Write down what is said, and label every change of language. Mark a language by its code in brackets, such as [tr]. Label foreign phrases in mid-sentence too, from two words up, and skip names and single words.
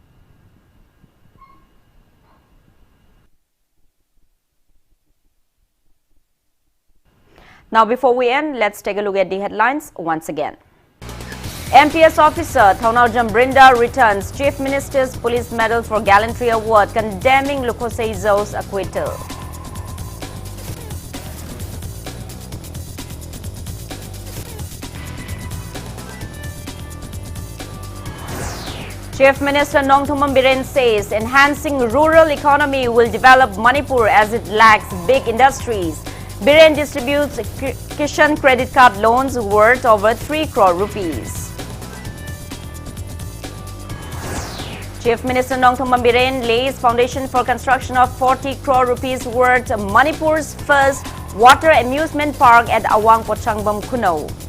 [en] Now, before we end, let's take a look at the headlines once again. MPS officer Thaunau Jambrinda returns Chief Minister's Police Medal for Gallantry Award, condemning Lukoseizo's acquittal. Chief Minister Nongthombam Biren says enhancing rural economy will develop Manipur as it lacks big industries. Biren distributes Kishan credit card loans worth over 3 crore rupees. Chief Minister Nongthombam Biren lays foundation for construction of 40 crore rupees worth Manipur's first water amusement park at Awang Pochangbam Kuno.